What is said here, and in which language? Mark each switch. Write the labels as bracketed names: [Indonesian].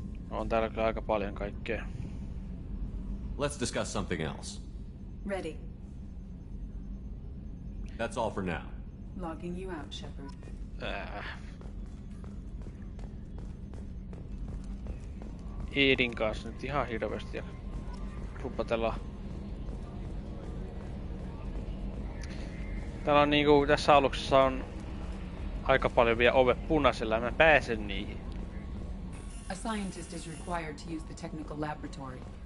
[Finnish] On täällä kyllä aika paljon kaikkea. [English] Let's discuss something else. Ready. That's all for now. Logging you out, Shepard. [Finnish] Eedin kanssa nyt ihan hirveästi ja rupatella. Täällä on niinku tässä aluksessa on aika paljon vielä ovet punaisella ja mä pääsen niihin. [English] A scientist is required to use the technical laboratory.